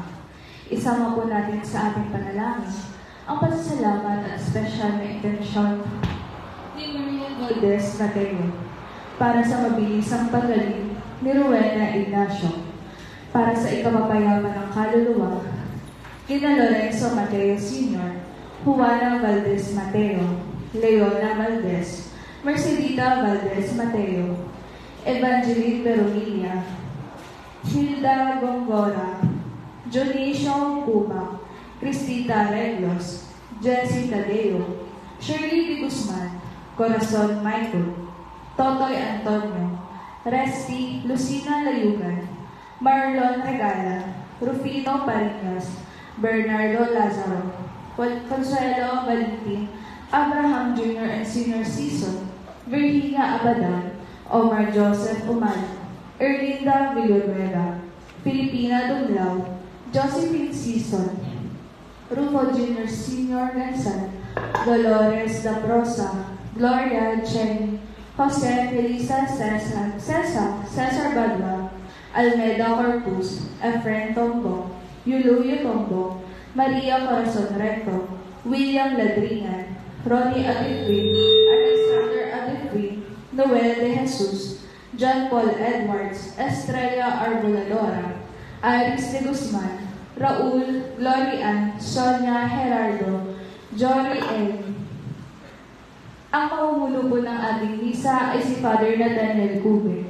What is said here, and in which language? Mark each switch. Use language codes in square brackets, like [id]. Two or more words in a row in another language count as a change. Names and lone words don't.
[tl] Isama po natin sa ating panalangin ang pasasalamat at special na intensyon ni Maria Valdez Mateo para sa mabilisang pagaling ni Rowena Ignacio, para sa ikapapayaman ng kaluluwa kina Lorenzo Mateo Sr., Juana Valdez Mateo, Leona Valdez, Mercedita Valdez Mateo, Evangeline Veronia, Hilda Gongora, Jonicio Puma, Cristita Reglos, Jessie Tadeo, Shirley D. Guzman, Corazon Michael, Totoy Antonio, Resty Lucina Layugan, Marlon Regala, Rufino Parinas, Bernardo Lazaro, Consuelo Valentin, Abraham Jr. and Senior Season, Virginia Abadan, Omar Joseph Umal, Erlinda Villanueva, Filipina Dumlao, Josephine Season, Rufo Jr. Senior Gansan, Dolores Da Prosa, Gloria Jenny, Jose Felisa Cesar Badwa, Almeda Corpus, Efren Tombo, Yuluyo Tombo, Maria Corazon Recto, William Ladringan, Ronnie Adifrin, Alexander Adifrin, Noel De Jesus, John Paul Edwards, Estrella Arboladora, Iris De Guzman, Raul, Glorian, Sonia Gerardo, Jory N. Ang mamumuno po ng ating misa ay si Father Nathaniel Cube.